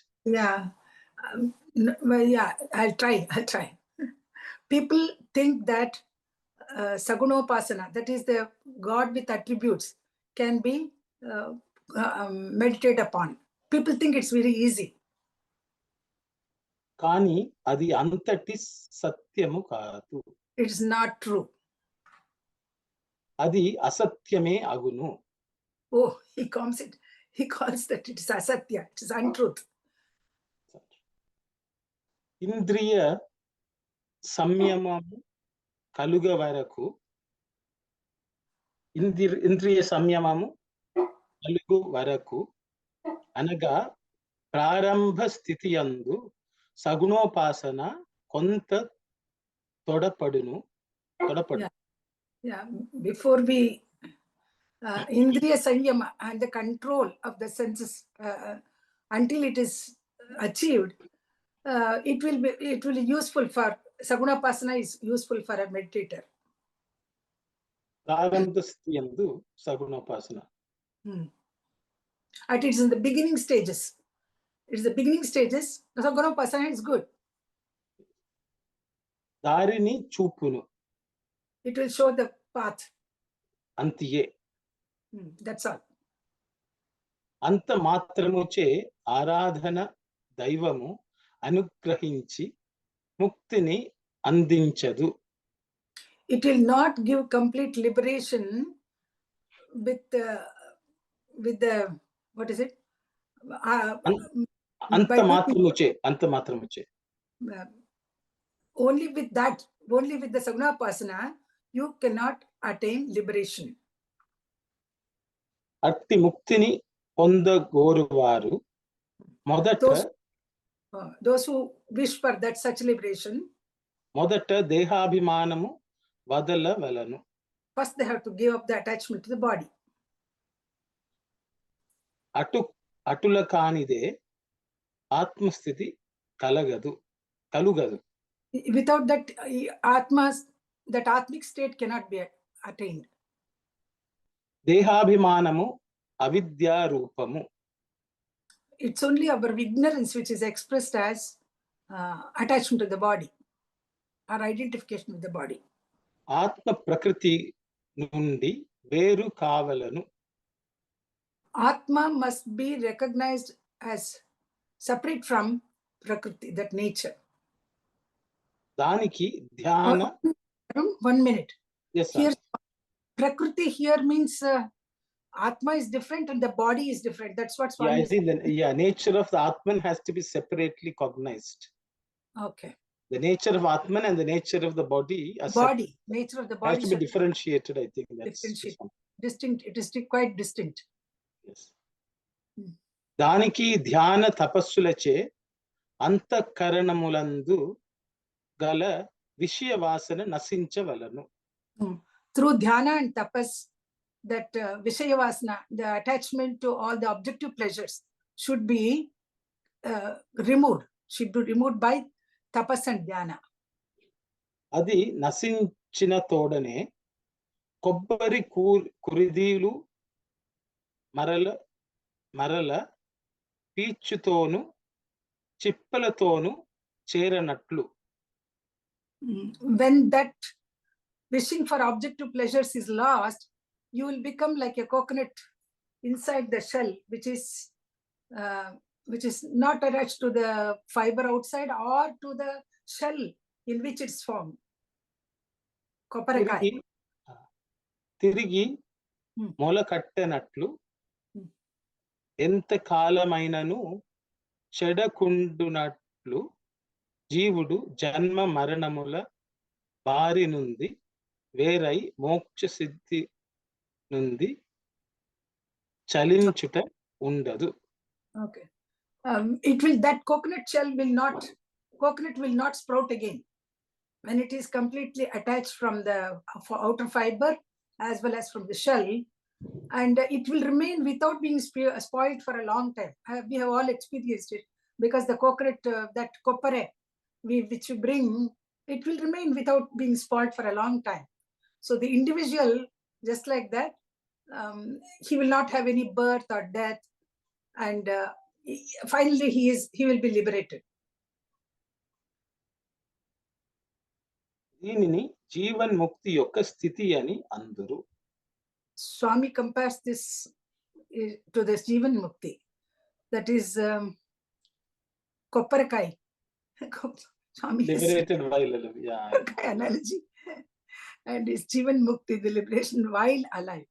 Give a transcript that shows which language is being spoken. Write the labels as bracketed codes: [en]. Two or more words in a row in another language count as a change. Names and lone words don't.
[en] Yeah. Well, yeah, I'll try. People think that Sagunopasana, that is the God with attributes, can be meditated upon. People think it's very easy. [te] కానీ అది అంతటి సత్యము కాదు. [en] It's not true. [te] అది అసత్యమే అగును. [en] Oh, he calls that it is asatya, it is untruth. [te] ఇంద్రియ సంయమము కలుగ వరకు. ఇంద్రియ సంయమము కలుగు వరకు. అనగా ప్రారంభ స్థితియందు సగుణోపాసన కొంత తోడ్పడును. [en] Yeah, before we [te] ఇంద్రియ సంయమ [en] and the control of the senses until it is achieved, it will be useful for Sagunapasana is useful for a meditator. [te] ప్రారంభ సగుణోపాసన. [en] And it is in the beginning stages. It's the beginning stages. Sagunapasana is good. [te] దారిని చూపును. [en] It will show the path. [te] Antiye. [en] That's all. [te] అంత మాత్రముచే ఆరాధన దైవము అనుగ్రహించి ముక్తిని అందించదు. [en] It will not give complete liberation with the what is it? [te] అంత మాత్రముచే. [en] Only with the Sagunapasana, you cannot attain liberation. [te] అట్టి ముక్తిని పొంద గోరువారు మొదట. [en] Those who wish for that such liberation, [te] మొదట దేహాభిమానము వదల వలెను. [en] First they have to give up the attachment to the body. [te] అటుల కానిదే ఆత్మస్థితి కలుగదు. [en] Without that that atmic state cannot be attained. [te] దేహాభిమానము అవిద్య రూపము. [en] It's only our ignorance which is expressed as attachment to the body, or identification with the body. [te] ఆత్మ ప్రకృతి నుండి వేరు కావలెను. [en] Atma must be recognized as separate from prakriti, that nature. [te] దానికి ధ్యాన. [en] 1 minute. Yes, sir. Here, prakriti here means Atma is different and the body is different. That's what Swami I think nature of the Atman has to be separately cognized. Okay. The nature of Atman and the nature of the body nature of the body has to be differentiated, I think. That's distinct. It is quite distinct. Yes. [te] దానికి ధ్యాన తపస్సులచే అంత కరణములందు గల విషయ వాసన నశించ వలెను. [en] Through dhyana and tapas, that [te] విషయ వాసన, [en] the attachment to all the objective pleasures should be removed. Should be removed by tapas and dhyana. [te] అది నశించిన తోడనే కొబ్బరి కురిదీలు మరల పీచుతోను చిప్పలతోను చేరనట్లు. [en] When that wishing for objective pleasures is lost, you will become like a coconut inside the shell, which is not attached to the fiber outside or to the shell in which it's formed. [te] Koparakai. తిరిగి మొల కట్టెనట్లు ఎంత కాలమైనను చెడకుండునట్లు జీవుడు జన్మ మరణముల బారి నుండి వేరై మోక్ష సిద్ధి నుండి చలించుట ఉండదు. [en] Okay. That coconut will not sprout again when it is completely attached from the outer fiber as well as from the shell, and it will remain without being spoiled for a long time. We have all experienced it, because the coconut, that koppare which you bring, it will remain without being spoiled for a long time. So the individual, just like that, he will not have any birth or death, and finally he will be liberated. [te] దీనిని జీవన్ ముక్తి యొక్క స్థితి అని అందురు. [en] Swami compares this to this [te] జీవన్ ముక్తి, [en] that is Kopparakai. Liberated while alive. Yeah. Analogy. And it's [te] జీవన్ ముక్తి, [en] the liberation while alive.